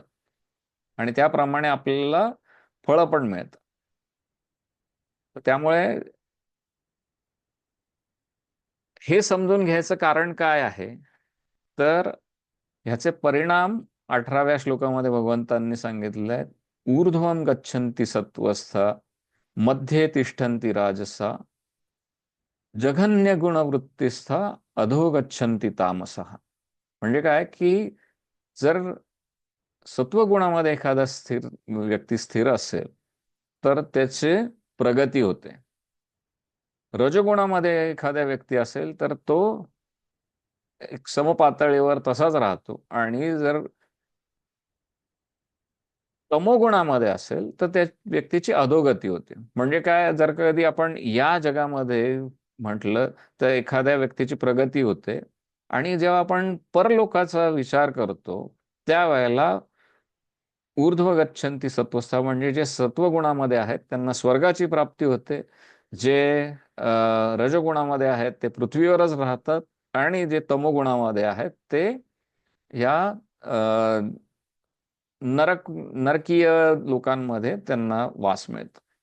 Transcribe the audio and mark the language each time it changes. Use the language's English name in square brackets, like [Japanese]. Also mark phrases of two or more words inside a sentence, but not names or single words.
[Marathi] आणि त्याप्रमाणे आपल्याला फळं पण मिळतात. त्यामुळे हे समजून घ्यायचं कारण काय आहे, तर ह्याचे परिणाम 18व्या श्लोकामध्ये भगवंतांनी सांगितले आहेत. [Sanskrit] ऊर्ध्वं गच्छन्ति सत्वस्था, मध्ये तिष्ठन्ति राजसा, जघन्य गुणवृत्तिस्था, अधो गच्छन्ति तामसः. [Marathi] म्हणजे काय की जर सत्वगुणामध्ये एखादा व्यक्ती स्थिर असेल तर त्याचे प्रगती होते. रजगुणामध्ये एखादा व्यक्ती असेल तर तो एक समपातळीवर तसाच राहतो. आणि जर तमोगुणामध्ये असेल तर त्या व्यक्तीची अधोगती होते. म्हणजे काय, जर कधी आपण या जगामध्ये म्हटलं तर एखाद्या व्यक्तीची प्रगती होते. आणि जेव्हा आपण परलोकाचा विचार करतो त्यावेळेला [Sanskrit] ऊर्ध्व गच्छन्ति सत्वस्था, [Marathi] म्हणजे जे सत्वगुणामध्ये आहेत त्यांना स्वर्गाची प्राप्ती होते. जे रजगुणामध्ये आहेत ते पृथ्वीवरच राहतात. आणि जे तमोगुणामध्ये आहेत ते या अ, नरकीय लोकांमध्ये त्यांना वास मिळतो.